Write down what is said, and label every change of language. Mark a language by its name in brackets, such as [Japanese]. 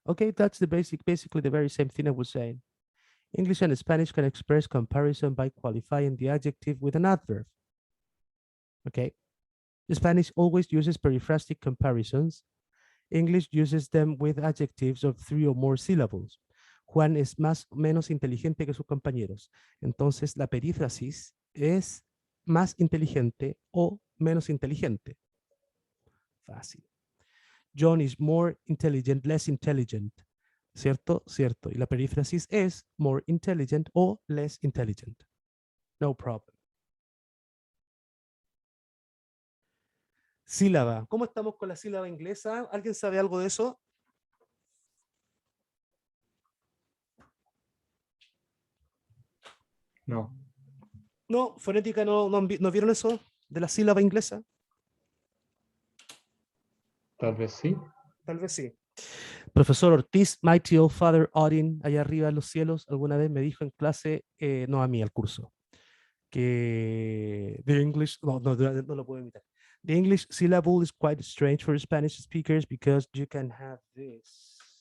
[English] Okay, that's the basically the very same thing I was saying. English and Spanish can express comparison by qualifying the adjective with an adverb. Okay, Spanish always uses periphrastic comparisons. English uses them with adjectives of 3 or more syllables. [Spanish] Juan es más o menos inteligente que sus compañeros. Entonces, la perífrasis es más inteligente o menos inteligente. Fácil. [English] John is more intelligent, less intelligent. [Spanish] ¿Cierto? Cierto. Y la perífrasis es [English] more intelligent [Spanish] o [English] less intelligent. No problem. [Spanish] Sílaba. ¿Cómo estamos con la sílaba inglesa? ¿Alguien sabe algo de eso? no, No, fonética no vieron eso de la sílaba inglesa. tal vez sí. Tal vez sí. Profesor Ortiz, Mighty Old Father Odin, allá arriba en los cielos, alguna vez me dijo en clase, no a mí, al curso, que [English] the English, [Spanish] no lo puedo imitar. [English] The English syllable is quite strange for Spanish speakers because you can have this.